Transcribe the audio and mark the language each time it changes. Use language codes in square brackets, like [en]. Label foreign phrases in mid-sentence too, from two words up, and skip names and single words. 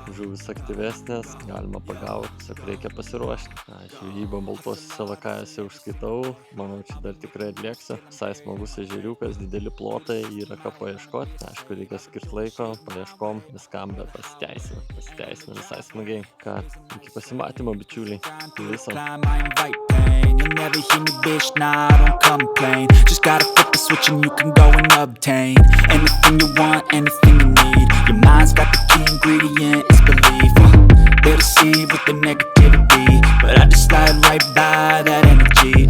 [lt] Žuvis aktyvesnės, galima pagauti, tiesiog reikia pasiruošti. Žvejybą baltuosiuose lakajose užskaitau. Manau, čia dar tikrai atlieksiu. Visai smagus ežeriukas, dideli plotai, yra ką paieškoti. Aišku, reikia skirti laiko, paieškom viskam, bet pasiteisina visai smagiai. Ką, iki pasimatymo, bičiuliai. [en] I invite pain. You'll never hear me, bitch, nah, I don't complain. Just gotta flip the switch and you can go and obtain anything you want, anything you need. Your mind's got the key ingredient, it's belief. They'll deceive with the negativity, but I just slide right by that energy.